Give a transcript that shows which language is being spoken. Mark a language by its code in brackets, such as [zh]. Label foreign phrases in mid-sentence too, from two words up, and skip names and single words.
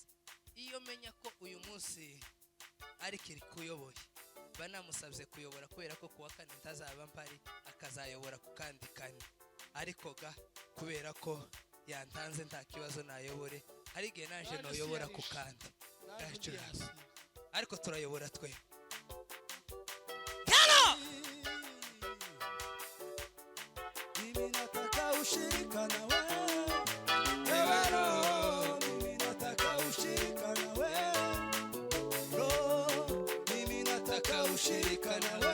[rw] Iyo menya ko uyu munsi ari kiri kuyoboye, banamusabye kuyobora kubera ko kuwa kane ntazaba mpari, akazayobora ku kandi kane. Ariko kubera ko yantanze nta kibazo nayobore, hari igihe naje noyobora ku kandi. Ariko turayobora twe. [sw] Ushirika nawe, ewe Roho, mimi nataka ushirika nawe. Roho, mimi nataka ushirika nawe.